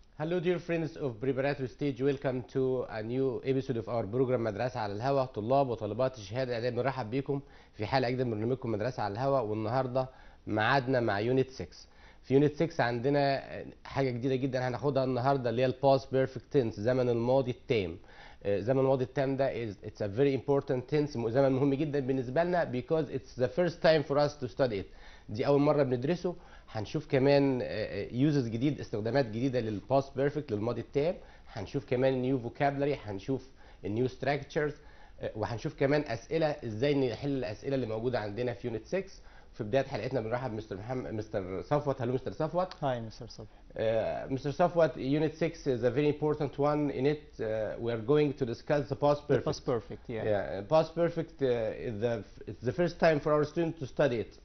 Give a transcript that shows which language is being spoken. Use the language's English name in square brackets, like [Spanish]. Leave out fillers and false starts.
[English] Hello dear friends of preparatory stage, welcome to a new episode of our program مدرسة على الهوا. [Arabic] طلاب وطالبات الشهادة الإعدادية بنرحب بيكم في حلقة جديدة من برنامجكم مدرسة على الهوا، والنهارده ميعادنا مع يونت 6. في يونت 6 عندنا حاجة جديدة جدا هناخدها النهارده اللي هي الباست بيرفكت تنس، زمن الماضي التام. زمن الماضي التام ده [English] it's a very important tense، [Arabic] زمن مهم جدا بالنسبة لنا [English] because it's the first time for us to study it. [Arabic] دي أول مرة بندرسه. هنشوف كمان يوزز جديد، استخدامات جديده للباست بيرفكت للماضي التام. هنشوف كمان نيو فوكابلري، هنشوف النيو ستراكشرز، وهنشوف كمان اسئله ازاي نحل الاسئله اللي موجوده عندنا في يونت 6. في بدايه حلقتنا بنرحب مستر صفوت. [English] Hello Mr Safwat. Hi Mr. Sobhy. Mr. Safwat, Unit 6 is a very important one. In it, we are going to discuss the past perfect. The past perfect, yeah. Yeah, past perfect it's the first time for our students to study it.